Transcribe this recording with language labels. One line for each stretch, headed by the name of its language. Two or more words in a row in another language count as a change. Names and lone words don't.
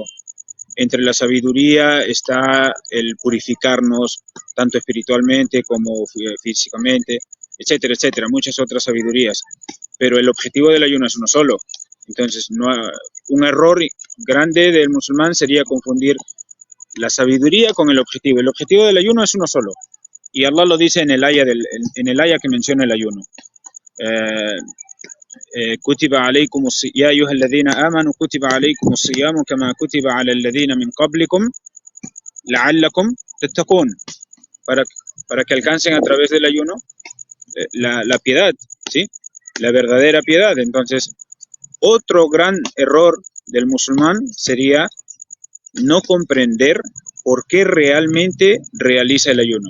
Spanish: Entre la sabiduría está el purificarnos tanto espiritualmente como físicamente, etcétera, etcétera, muchas otras sabidurías. Pero el objetivo del ayuno es uno solo. Entonces, un error grande del musulmán sería confundir la sabiduría con el objetivo. El objetivo del ayuno es uno solo. Y Allah lo dice en el aya que menciona el ayuno.
Arabic: كتب عليكم يا أيها الذين آمنوا كتب عليكم الصيام كما كتب على الذين من قبلكم لعلكم تتقون,
Spanish: para que alcancen a través del ayuno la piedad, ¿sí? La verdadera piedad. Entonces, otro gran error del musulmán sería no comprender por qué realmente realiza el ayuno.